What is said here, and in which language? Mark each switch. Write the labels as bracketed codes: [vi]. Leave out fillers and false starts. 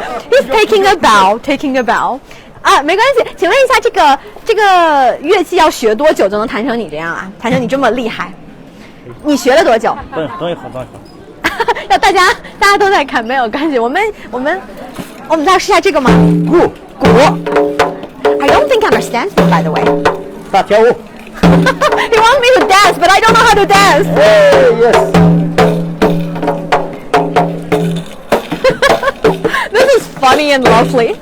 [en] He's taking a bow, taking a bow. [zh] 啊，没关系。请问一下，这个乐器要学多久就能弹成你这样啊？弹成你这么厉害？你学了多久？等一会儿。要大家都在看，没有关系。我们再试下这个吗？鼓。 [en] I don't think I understand this, by the way. [zh] 大跳舞。 [en] He wants me to dance, but I don't know how to dance. Yes. This is funny and lovely.